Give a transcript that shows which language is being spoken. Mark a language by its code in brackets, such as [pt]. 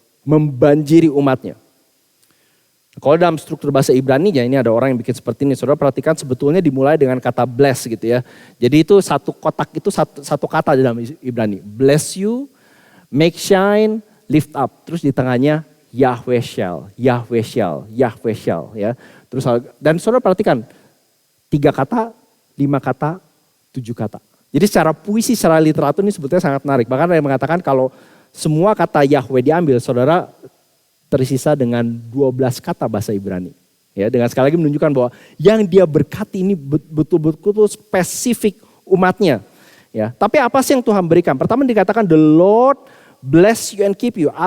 [id] Membanjiri umatnya. Kalau dalam struktur bahasa Ibrani-nya ini ada orang yang bikin seperti ini. Saudara perhatikan sebetulnya dimulai dengan kata bless gitu ya. Jadi itu satu kotak itu satu kata di dalam Ibrani. [en] Bless you, make shine, lift up. [id] Terus di tengahnya [en] Yahweh shall, Yahweh shall, Yahweh shall [id] ya. Terus dan saudara perhatikan 3 kata, 5 kata, 7 kata. Jadi secara puisi, secara literatur ini sebetulnya sangat menarik. Bahkan ada yang mengatakan kalau semua kata Yahweh diambil, saudara tersisa dengan 12 kata bahasa Ibrani. Ya, dengan sekali lagi menunjukkan bahwa yang dia berkati ini betul-betul spesifik umatnya. Ya, tapi apa sih yang Tuhan berikan? Pertama dikatakan [en] the Lord bless you and keep you.